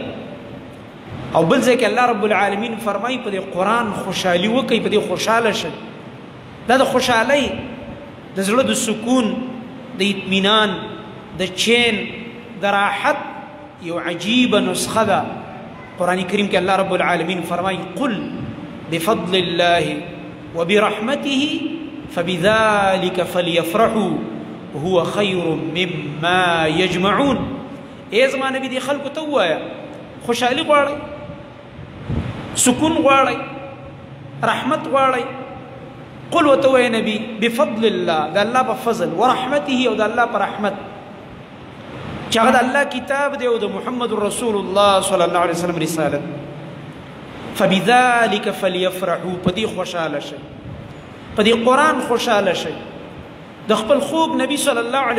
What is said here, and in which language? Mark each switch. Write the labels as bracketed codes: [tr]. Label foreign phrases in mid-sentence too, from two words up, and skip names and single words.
[ps] او بل ځای کې [ar] الله رب العالمین [ps] فرمایي په دې قرآن خوشحالي وکړئ، په دې خوشحاله شئ. دا د خوشحالۍ، د زړه د سکون، د اطمینان، د چین، د راحت یو عجیبه نسخه ده. قرآن کریم کې [ar] الله رب العالمین فرمایي قل بفضل الله وبرحمته فبذلك فليفرحوا هو خير مما يجمعون. [ps] ای زما نبی دې خلکو ته ووایه خوشحالي غواړئ، سکون غواړئ، رحمت غواړئ، قل وتوي نبي [ar] بفضل الله [ps] دا الله [ar] بفضل ورحمته [ps] او دا الله برحمت چاگه دا الله کتاب دے او دا محمد رسول الله [ar] صلی اللہ علیہ وسلم [ps] رسالت [ar] فبذلك فليفرحوا [ps] پدی خوشحال شي پدی قرآن خوشحال شي د خپل خوب نبی [ar] صلی الله علیه